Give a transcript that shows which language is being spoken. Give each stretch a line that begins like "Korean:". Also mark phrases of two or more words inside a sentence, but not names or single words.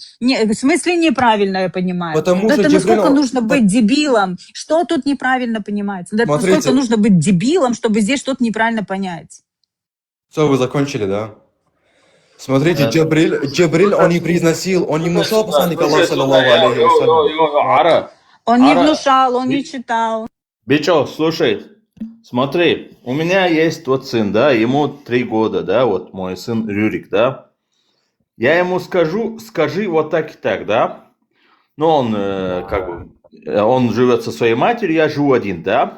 Russian: Не, в смысле неправильно я понимаю. Потому Но что это насколько Джибрил- нужно быть дебилом? Что тут неправильно понимается? Да Смотрите. насколько нужно быть дебилом, чтобы здесь что-то неправильно понять? Все, вы закончили, да? Смотрите, Джибриль, он не произносил, он не внушал посланника Аллаха,
Arabic: صلى الله عليه وسلم.
Russian: Он не Ара, внушал, он не читал. Бичо, слушай, смотри, у меня есть вот сын, да, ему 3 года, да, вот мой сын Рюрик, да. Я ему скажи вот так и так, да. Но он, он живет со своей матерью, я живу один, да.